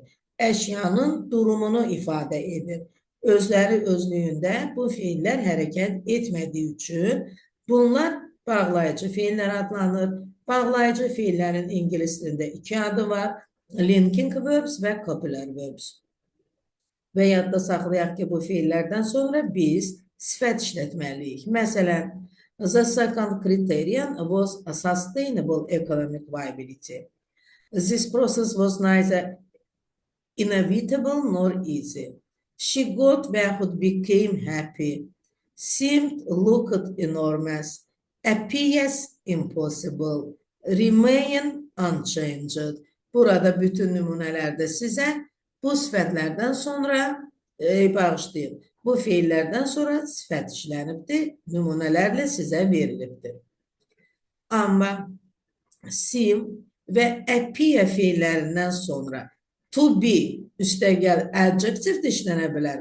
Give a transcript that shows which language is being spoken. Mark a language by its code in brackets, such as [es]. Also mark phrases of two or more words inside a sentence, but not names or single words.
[az] Əşyanın durumunu ifadə edir. Özləri özlüyündə bu feillər hərəkət etmədiyi üçün bunlar bağlayıcı feillər adlanır. Bağlayıcı feillərin ingilis dilində iki adı var. [en] Linking verbs [az] və [en] copular verbs. [az] Və yadda saxlayaq ki, bu feillərdən sonra biz sifət işlətməliyik. Məsələn, [en] the second criterion was a sustainable economic viability. This process was neither inevitable nor easy. She got [az] və yaxud [en] became happy, seemed, looked enormous, appears impossible, remain unchanged. [az] Burada bütün nümunələrdə sizə bu sifətlərdən sonra bağışlayın. Bu feillərdən sonra sifət işlənibdir, nümunələrlə sizə verilibdir. Amma seem və appear feillərindən sonra [en] to be [az] üstəgəl adjective işlənə bilər.